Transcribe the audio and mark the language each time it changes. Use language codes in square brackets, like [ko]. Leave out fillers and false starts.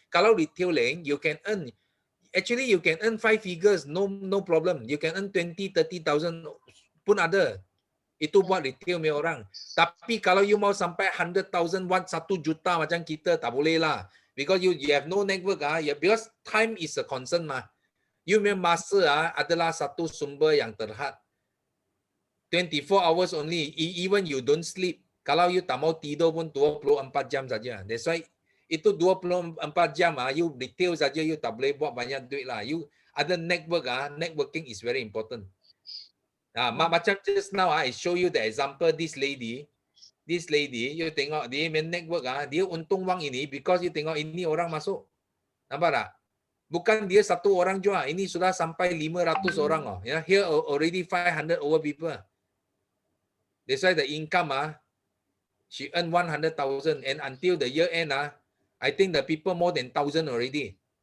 [en] Kalau retailing, you can earn actually you can earn 5 figures, no problem. You can earn 20-30,000 [ms] pun ada. Itu buat retail punya orang. Tapi kalau you mau sampai 100,000 watt 1 juta macam kita tak boleh lah. [en] Because you have no network because time is a concern mah. [ms] You punya masa adalah satu sumber yang terhad. [en] 24 hours only. Even you don't sleep. [ms] Kalau you tak mau tidur pun 24 jam saja. [en] That's why [ms] itu 24 jam you retail saja you tak boleh buat banyak duit lah. [en] You ada networking is very important. [ms] Macam [en] just now I show you the example this lady [ms] you tengok dia main network dia untung wang ini [en] because [ms] you tengok ini orang masuk. Nampak tak? Bukan dia satu orang jual. Ini sudah sampai 500 orang ya. [en] Here already 500 over people. That's why the income she earned 100,000 and until the year end I think the people more than 1,000 already.